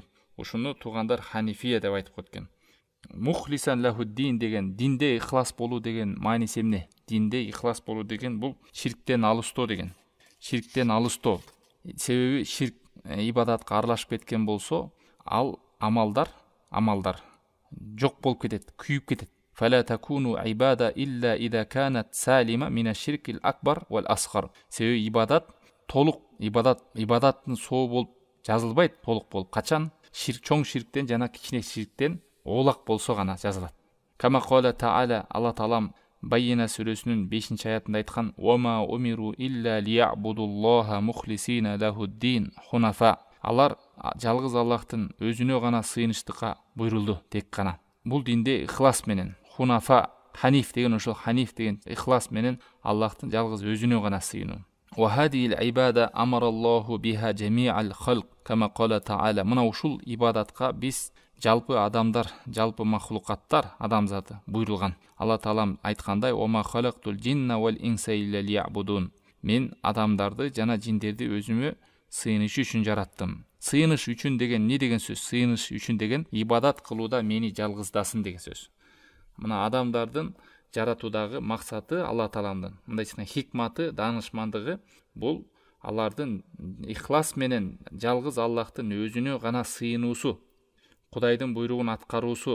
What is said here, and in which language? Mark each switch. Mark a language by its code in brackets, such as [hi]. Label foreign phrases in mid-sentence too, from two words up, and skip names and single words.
[ky] Ушуну туугандар ханифия деп айтып кеткен. [ar] مخلصين له الدين [ky] деген, динде ихлас болуу деген мааниси эмне? Динде ихлас болуу деген бул ширктен алыстоо деген. Ширктен алыстоо. Себеби ширк ибадатка аралашып кеткен болсо, ал амалдар жок болуп кетет, күйүп кетет. [ar] فلا تكون العبادة إلا إذا كانت سليمة من الشرك الأكبر والأصغر. [ky] Себеби ибадаттын соо болуп жазылбайт, толук болуп. Качан? Чоң ширктен жана кичине ширктен оолак болсо гана жазылат. [ar] كما قال تعالى, [ky] Алла Таалам Байина сүрөсүнүн 5 аятында айткан: [ar] "وما أمروا إلا ليعبدوا الله مخلصين له الدين حنفاء". [ky] Алар жалгыз Аллахтын өзүнө гана сыйыныштыкка буйрулду, тек гана. Бул динде ихлас менен, хунафа, ханиф деген, ошол ханиф деген ихлас менен Аллахтын жалгыз өзүнө гана сыйынуу. [ar] وهذه العبادة أمر الله بها جميع الخلق كما قال تعالى. [ky] Мына ушул ибадатка биз жалпы адамдар, жалпы махлукаттар, адамзаты буйрылган. Алла Таалам айткандай: [ar] "وما خلقت الجن والإنس إلا ليعبدون". [ky] Мен адамдарды жана жиндерди өзүмө сыйыныш үчүн жараттым. Сыйыныш үчүн деген не деген сөз? Сыйыныш үчүн деген ибадат кылууда мени жалгыздасын деген сөз. Мына адамдардын жаратуудагы максаты Алла Тааламдын, мындайча хикматы, данышмандыгы бул алардын ихлас менен жалгыз Аллахтын өзүнө гана сыйынуусу, Кудайдын буйругун аткаруусу.